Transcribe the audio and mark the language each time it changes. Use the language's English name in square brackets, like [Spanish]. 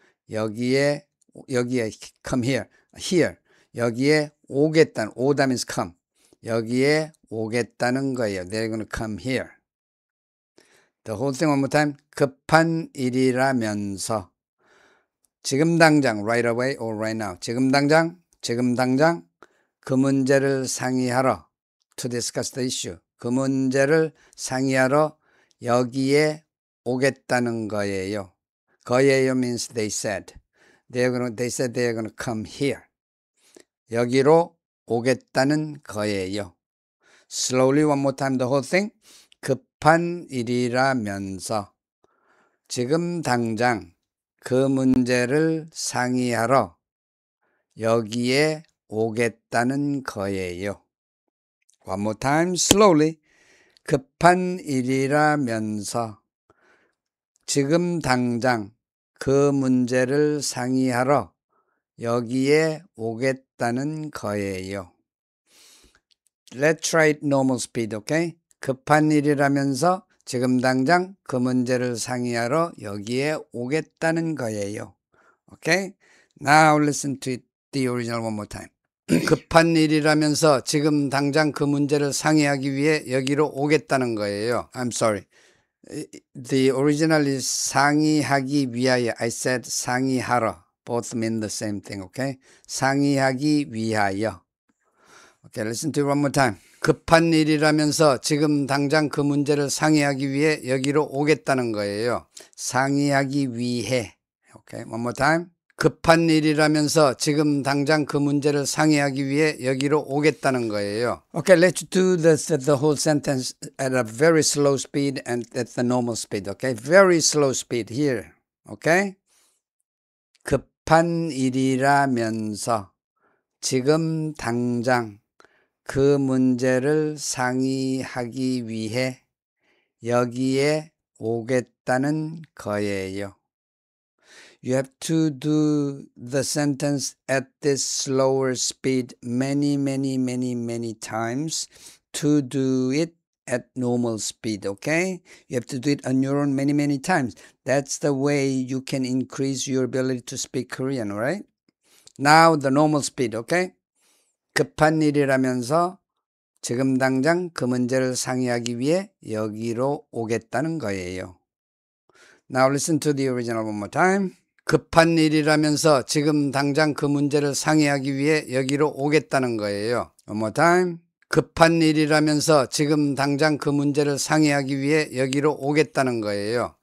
[Korean] 여기에 [English] come here [Korean] 여기에 오겠다는 오다 [English] means come [Korean] 여기에 오겠다는 거예요. [English] They're going to come here. The whole thing one more time. [Korean] 급한 일이라면서 지금 당장 [English] right away or right now [Korean] 지금 당장 그 문제를 상의하러 [English] to discuss the issue [Korean] 그 문제를 상의하러 여기에 오겠다는 거예요. [English] 거예요 means they said they said they are going to come here. [Korean] 여기로 오겠다는 거예요. [English] Slowly one more time the whole thing. [Korean] 급한 일이라면서 지금 당장 그 문제를 상의하러 여기에 오겠다는 거예요. [English] One more time slowly. [Korean] 급한 일이라면서 지금 당장 그 문제를 상의하러 여기에 오겠다는 거예요. [English] Let's try it normal speed, okay? [Korean] 급한 일이라면서 지금 당장 그 문제를 상의하러 여기에 오겠다는 거예요. [English] Okay? Now listen to it, the original one more time. [Korean] 급한 일이라면서 지금 당장 그 문제를 상의하기 위해 여기로 오겠다는 거예요. [English] I'm sorry. The original is 상의하기 위하여. I said 상의하러. Both mean the same thing, okay? [Korean] 상의하기 위하여. [English] Okay, listen to it one more time. [Korean] 급한 일이라면서 지금 당장 그 문제를 상의하기 위해 여기로 오겠다는 거예요. [English] 상의하기 위해. Okay, one more time. [Korean] 급한 일이라면서 지금 당장 그 문제를 상의하기 위해 여기로 오겠다는 거예요. [English] Okay, let's do the whole sentence at a very slow speed and at the normal speed. Okay, very slow speed here. Okay? [Korean] 급한 일이라면서 지금 당장 그 문제를 상의하기 위해 여기에 오겠다는 거예요. [English] You have to do the sentence at this slower speed many times to do it at normal speed, okay? You have to do it on your own many times. That's the way you can increase your ability to speak Korean, all right? Now the normal speed, okay? [Korean] 급한 일이라면서 지금 당장 그 문제를 상의하기 위해 여기로 오겠다는 거예요. [English] Now listen to the original one more time. [Korean] 급한 일이라면서 지금 당장 그 문제를 상의하기 위해 여기로 오겠다는 거예요. [English] One more time. [Korean] 급한 일이라면서 지금 당장 그 문제를 상의하기 위해 여기로 오겠다는 거예요.